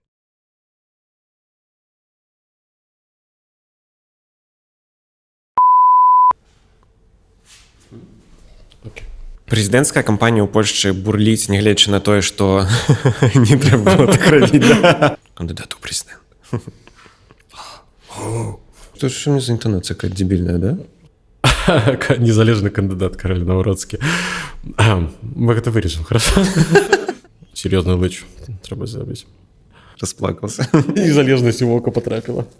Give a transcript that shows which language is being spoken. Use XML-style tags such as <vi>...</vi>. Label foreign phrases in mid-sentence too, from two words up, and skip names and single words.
<be>Прэзідэнцкая кампанія ў Польшчы бурліць, нягледзячы на тое, што не трэба было так рабіць. Кандыдат у прэзідэнт. Што ж мне за інтанацыя какая дзебільная, да? Незалежны кандыдат Караль Наўродскі.</be> <ru>Мы гэта вырежем, хорошо? Серьезную лыч</ru> <be>трэба зрабіць. Расплакался. Незалежнасць у вока потрапіла.</be>